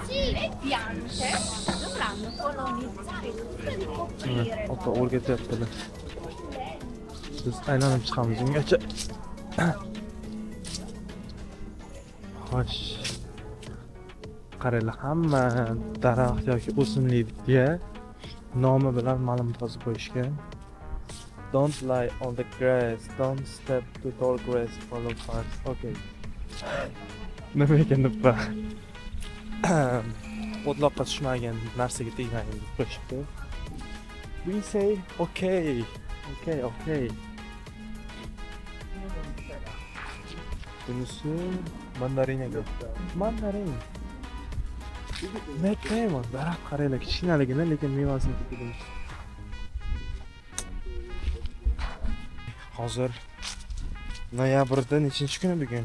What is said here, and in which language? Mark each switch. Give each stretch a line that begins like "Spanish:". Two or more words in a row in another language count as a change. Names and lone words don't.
Uzbek: Ota o'rgatyaptilar. Biz aylanib chiqamiz ungacha. Xo'sh. Qaranglar, hamma daraxt yoki o'simlikka nomi bilan ma'lumot yozib qo'yishgan.
English: Don't lie on the grass, don't step to tall grass, follow fast.
Uzbek: Okay. Nima ekan deb o'tloqqa tushmagan narsaga tegmagin deb qo'yishibdi.
English: We say okay. Okay.
Uzbek: Bunisi mandarinaga. Mandarin. Metayman, daraxt qaranglar, kichkinaligini, lekin mevasini ko'rdim. Hozir noyabrda nechinchi kuni bugun?